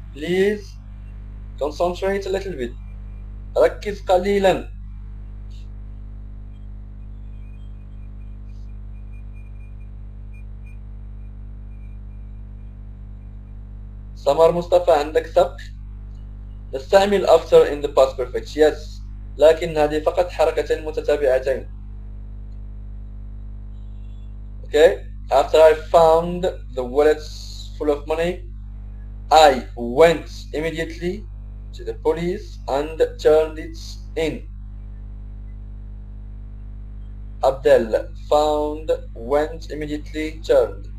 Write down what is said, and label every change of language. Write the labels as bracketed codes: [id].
[en] Please concentrate a little bit. [ar] ركز قليلا. سمر مصطفى، عندك ثق؟ نستعمل [en] after in the past perfect. Yes. [ar] لكن هذه فقط حركتين متتابعتين. [en] Okay. After I found the wallets full of money, I went immediately to the police and turned it in. Abdel, found, went, immediately, turned.